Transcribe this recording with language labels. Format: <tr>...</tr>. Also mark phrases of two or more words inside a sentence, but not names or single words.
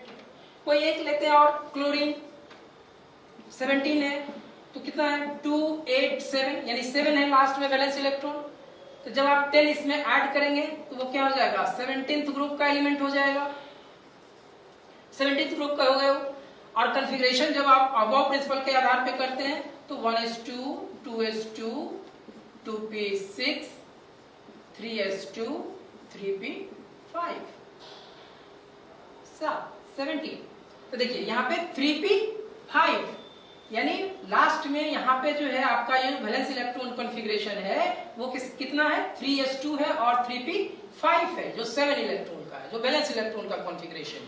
<hi>कोई एक लेते हैं और क्लोरीन 17 है तो कितना है? 2 8 7 यानी 7 है लास्ट में</hi> <en>valence electron.</en> <hi>तो जब आप 10 इसमें ऐड करेंगे तो वो क्या हो जाएगा? 17th ग्रुप का एलिमेंट हो जाएगा। 17th ग्रुप का हो गया। और कॉन्फ़िगरेशन जब आप अबव प्रिंसिपल के आधार पे करते हैं तो 1s2 2s2 2p6 3s2 3p5 17। तो देखिए यहाँ पे 3p5 यानी लास्ट में यहाँ पे जो है आपका ये</hi> <en>valence electron configuration</en> <hi>है वो कितना है? 3s2 है और 3p5 है जो 7 इलेक्ट्रॉन का है, जो</hi> <en>valence electron</en> <hi>का कॉन्फ़िगरेशन है।</hi>